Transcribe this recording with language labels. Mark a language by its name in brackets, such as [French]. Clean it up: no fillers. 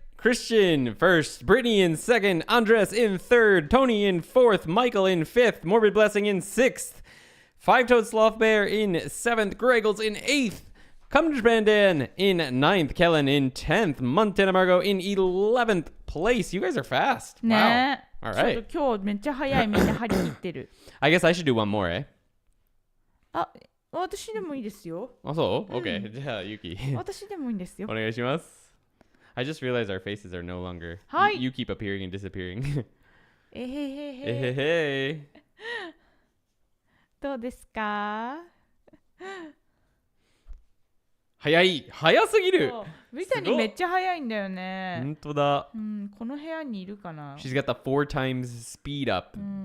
[English] Christian first, Brittany in second, Andres in third, Tony in fourth, Michael in fifth, Morbid Blessing in sixth, Five-Toed Sloth Bear in seventh, Greggles in eighth, Come to Japan Dan in ninth, Kellen in 10th, Montana Margot in 11th place. You guys are fast. Wow. All right. [Japanese] 今日めっちゃ早いみんな張り切ってる。 [English] I guess I should do one more, eh? [Japanese] あ、私でもいいですよ。あ、そう?Okay. じゃあ、Yuki. 私でもいいんですよ。お願いします。 [English] I just realized our faces are no longer. [Japanese] はい。 [English] You keep appearing and disappearing. えへへへ。えへへ。 [Japanese] どうですか？早すぎる。ブリタニーめっちゃ早いんだよね。本当だ。うん、この部屋にいるかな。 [English] She's got the 4 times speed up.